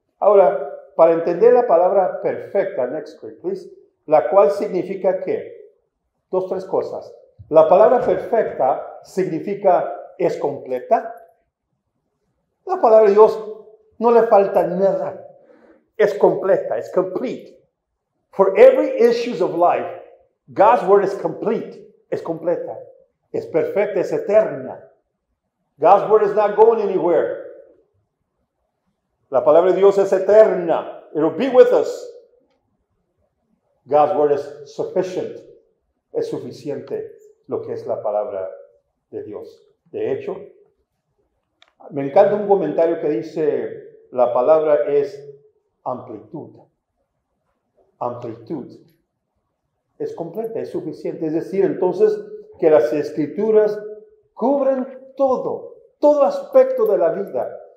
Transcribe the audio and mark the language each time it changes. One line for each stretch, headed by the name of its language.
Spanish: Ahora, para entender la palabra perfecta,
English: next screen, please,
Spanish: la cual significa ¿qué? Tres cosas. La palabra perfecta significa es completa. La palabra de Dios no le falta nada. Es completa, es complete.
English: For every issues of life, God's word is complete.
Spanish: Es completa. Es perfecta, es eterna.
English: God's word is not going anywhere.
Spanish: La palabra de Dios es eterna.
English: It will be with us. God's word is sufficient.
Spanish: Es suficiente lo que es la palabra de Dios. De hecho, me encanta un comentario que dice, la palabra es amplitud. Amplitud. Es completa, es suficiente. Es decir, entonces, que las Escrituras cubren todo aspecto de la vida.